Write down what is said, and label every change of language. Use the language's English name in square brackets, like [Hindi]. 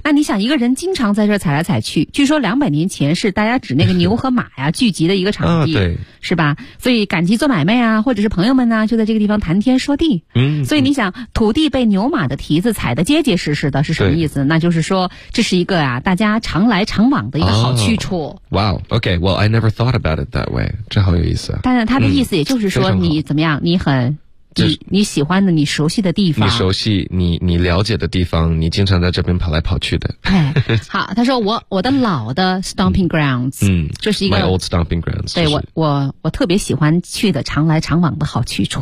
[Chinese] 那你想一个人经常在这踩来踩去，据说两百年前是大家指那个牛和马呀聚集的一个场地，啊、对，是吧？所以赶集做买卖啊，或者是朋友们呢、啊，就在这个地方谈天说地。嗯，所以你想，土地被牛马的蹄子踩得结结实实的，是什么意思？那就是说这是一个啊，大家常来常往的一个好去处。 [English] Oh, wow, okay, well, I never thought about it that way. [Chinese] 这好有意思啊。但是他的意思也就是说。说你怎么样？你很你喜欢的，你熟悉的地方，你熟悉你了解的地方，你经常在这边跑来跑去的。哎，好，他说我的老的 stomping grounds，嗯，就是一个 [English] my old stomping grounds， [Chinese] 对，我特别喜欢去的常来常往的好去处，